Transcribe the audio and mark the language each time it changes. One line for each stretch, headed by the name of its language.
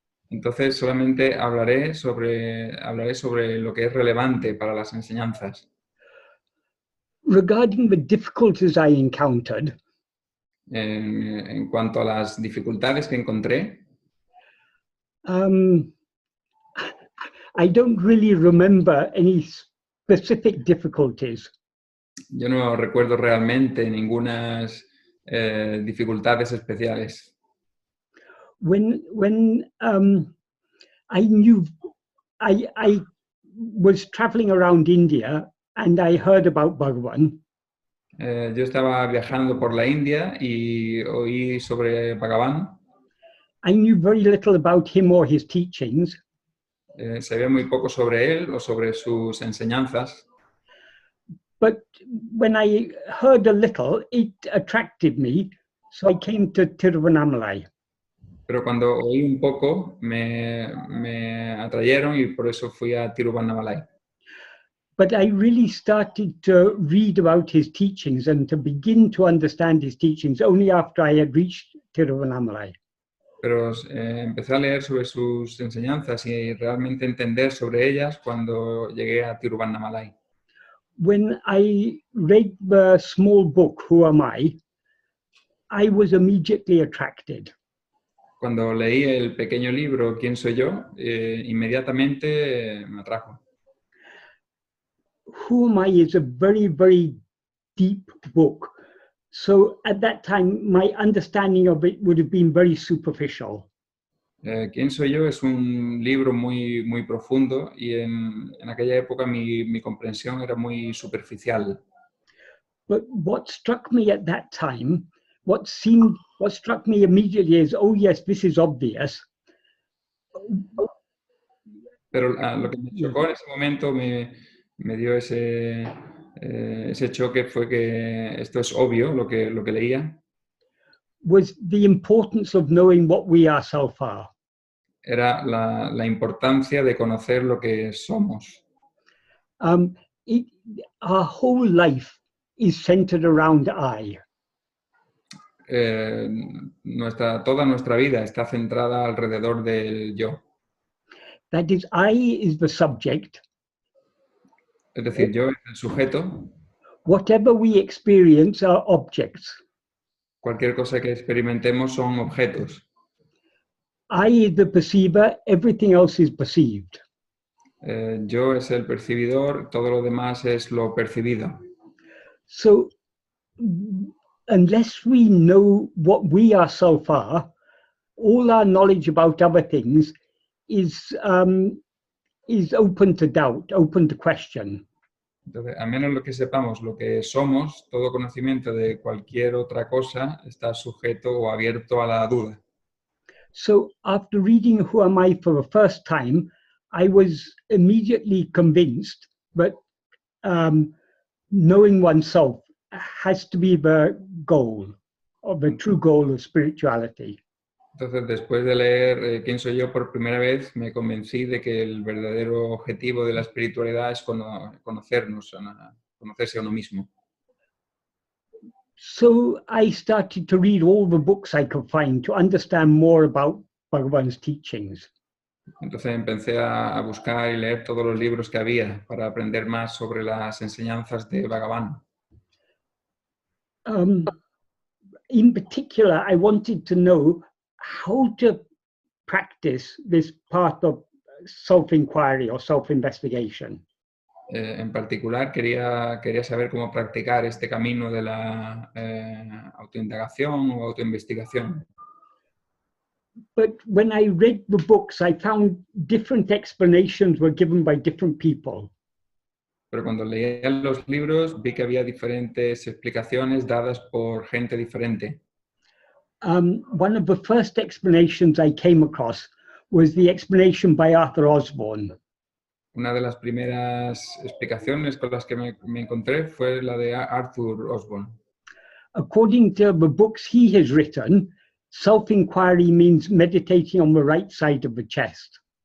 Spanish: Entonces solamente hablaré sobre lo que es relevante para las enseñanzas.
English: regarding the difficulties I encountered,
Spanish: En cuanto a las dificultades que encontré,
English: I don't really remember any specific difficulties.
Spanish: yo no recuerdo realmente ninguna dificultades especiales.
English: When I knew I was traveling around India and I heard about Bhagavan.
Spanish: Yo estaba viajando por la India y oí sobre Bhagavan.
English: I knew very little about him or his teachings,
Spanish: Sabía muy poco sobre él o sobre sus enseñanzas,
English: but when I heard a little, it attracted me, so I came to Tiruvannamalai.
Spanish: pero cuando oí un poco me atrayeron y por eso fui a Tiruvannamalai.
English: But I really started to read about his teachings and to begin to understand his teachings only after I had reached Tiruvannamalai.
Spanish: Pero empecé a leer sobre sus enseñanzas y realmente entender sobre ellas cuando llegué a Tiruvannamalai.
English: When I read the small book, Who Am I was immediately attracted.
Spanish: Cuando leí el pequeño libro ¿Quién soy yo?, inmediatamente me atrajo.
English: Who Am I is a very, very deep book. So at that time, my understanding of it would have been very superficial.
Spanish: ¿Quién soy yo? Es un libro muy, muy profundo y en aquella época mi comprensión era muy superficial.
English: But what struck me at that time, what struck me immediately is, oh yes, this is obvious.
Spanish: Pero lo que me chocó en ese momento, me dio ese choque, fue que esto es obvio, lo que leía.
English: Was the importance of knowing what we ourselves are.
Spanish: Era la importancia de conocer lo que somos.
English: Our whole life is centered around I.
Spanish: Toda nuestra vida está centrada alrededor del yo.
English: That is, I is the subject.
Spanish: Es decir, yo es el sujeto.
English: Whatever we experience are objects.
Spanish: Cualquier cosa que experimentemos son objetos.
English: I is the perceiver, everything else is perceived.
Spanish: Yo es el percibidor, todo lo demás es lo percibido.
English: So, unless we know what we ourselves are, all our knowledge about other things is open to doubt, open to question.
Spanish: Entonces, a menos lo que sepamos lo que somos, todo conocimiento de cualquier otra cosa está sujeto o abierto a la duda.
English: So after reading Who Am I for the first time, I was immediately convinced that knowing oneself has to be the goal, or the true goal of spirituality.
Spanish: Entonces, después de leer ¿Quién soy yo? Por primera vez, me convencí de que el verdadero objetivo de la espiritualidad es conocernos, conocerse a uno mismo.
English: So I started to read all the books I could find to understand more about Bhagavan's teachings.
Spanish: Entonces empecé a buscar y leer todos los libros que había para aprender más sobre las enseñanzas de Bhagavan.
English: In particular, I wanted to know how to practice this part of self-inquiry or self-investigation.
Spanish: En particular, quería saber cómo practicar este camino de la autoindagación o autoinvestigación.
English: But when I read the books, I found different explanations were given by different people.
Spanish: Pero cuando leía los libros vi que había diferentes explicaciones dadas por gente diferente.
English: One of the first explanations I came across was the explanation by Arthur Osborne.
Spanish: Una de las primeras explicaciones con las que me encontré fue la de Arthur Osborne.
English: According to the books he has written, self-inquiry means meditating on the right side of the chest.